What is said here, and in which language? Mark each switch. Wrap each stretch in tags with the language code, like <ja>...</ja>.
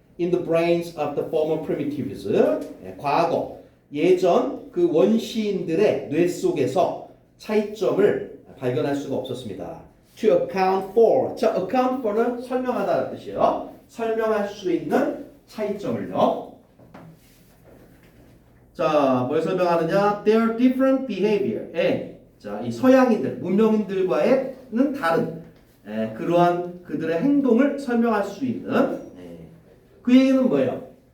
<en>In the brains of the former primitives,</en> <ko>과거, 예전 그 원시인들의 뇌 속에서 차이점을 발견할 수가 없었습니다.</ko> <en>To account for, 자, account for는 설명하다는 뜻이에요.</en> <ko>설명할 수 있는 차이점을요. 자, 뭘 설명하느냐?</ko> <en>Their different behavior.</en> <ko>자, 이 서양인들, 문명인들과는 다른 그러한 그들의 행동을 설명할 수 있는 그 얘기는 뭐예요?</ko>